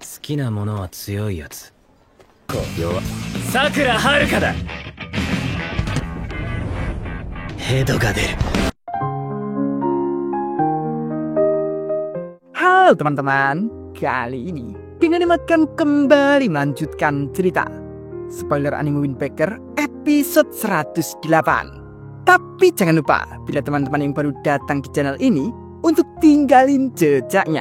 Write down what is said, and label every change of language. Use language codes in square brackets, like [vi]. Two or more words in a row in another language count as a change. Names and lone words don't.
[ja] きなものは強いやつ。弱。さくらはるかだ。ヘドが出る。 [id] Halo teman-teman, kali ini King Anime akan kembali melanjutkan cerita spoiler anime Wind Waker episode 108. Tapi jangan lupa, bila teman-teman yang baru datang di channel ini, untuk tinggalin jejaknya.